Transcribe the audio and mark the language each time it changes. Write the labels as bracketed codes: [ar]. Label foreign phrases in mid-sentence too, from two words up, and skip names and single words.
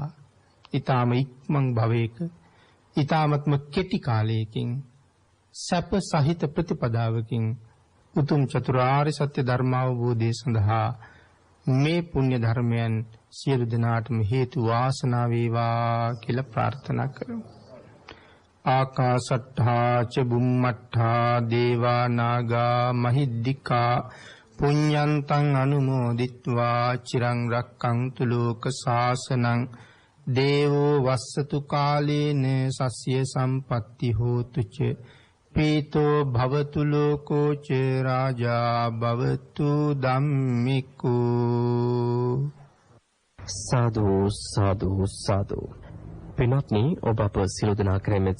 [si] ඊ타ම ඉක්මන් භවයක ඊ타මත්ම කෙටි කාලයකින් සැප සහිත ප්‍රතිපදාවකින් උතුම් චතුරාර්ය සත්‍ය ධර්මාවබෝධය සඳහා මේ පුණ්‍ය ධර්මයන් සියලු දෙනාටම හේතු වාසනා වේවා කියලා ප්‍රාර්ථනා කරමු. [pi] ආකාශට්ඨා ච බුම්මට්ඨා දේවා නාග මහිද්దికා පුඤ්ඤන්තං අනුමෝදිත්වා චිරං රක්ඛන්තු ලෝක සාසනං දේවෝ වස්සතු කාලේන සස්ය සම්පatti හෝතු ච පීතෝ භවතු ලෝකෝ ච රාජා භවතු ධම්මිකෝ. [si] සාදු සාදු සාදු. පින්වත්නි ඔබ අප සියලු දෙනා කරෙමෙත්